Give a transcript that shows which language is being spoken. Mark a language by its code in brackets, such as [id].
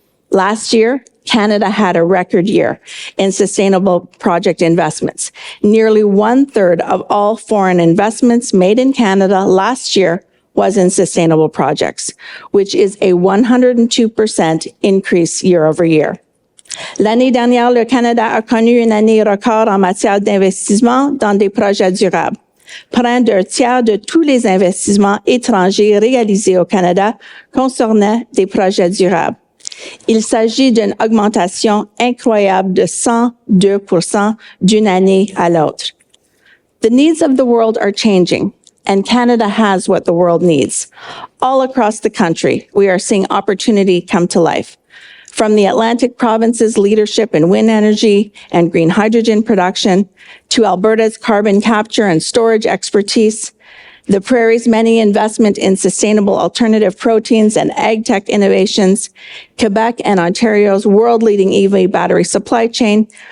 [en] Last year, Canada had a record year in sustainable project investments. Nearly 1/3 of all foreign investments made in Canada last year was in sustainable projects, which is a 102% increase year over year. [fr] L'année dernière, le Canada a connu une année record en matière d'investissement dans des projets durables. Près d'un tiers de tous les investissements étrangers réalisés au Canada concernaient des projets durables. Il s'agit d'une augmentation incroyable de 102% d'une année à l'autre. [en] The needs of the world are changing, and Canada has what the world needs. All across the country, we are seeing opportunity come to life. From the Atlantic province's leadership in wind energy and green hydrogen production, to Alberta's carbon capture and storage expertise, the Prairie's many investment in sustainable alternative proteins and ag tech innovations, Quebec and Ontario's world-leading EV battery supply chain,